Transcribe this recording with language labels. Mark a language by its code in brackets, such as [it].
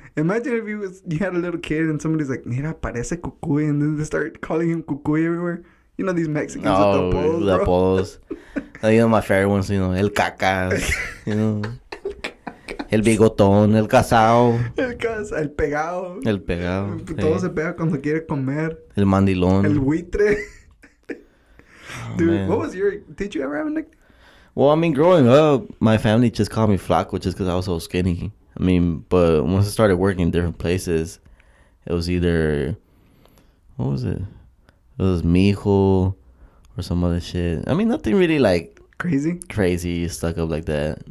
[en] Imagine if you had a little kid and somebody's like, [es] mira, parece cucuy. [en] And then they start calling him cucuy everywhere. You know these Mexicans with the apodos. My favorite ones, el cacas, el bigotón, el casao. [es] El pegado. El pegado. Todo se pega cuando quiere comer. El mandilón. El buitre. Dude, [en] man. what was did you ever have a nickname? Well, I mean, growing up, my family just called me Flaco just because I was so skinny. I mean, but once I started working in different places, it was either, what was it? It was Mijo or some other shit. I mean, nothing really like crazy stuck up like that,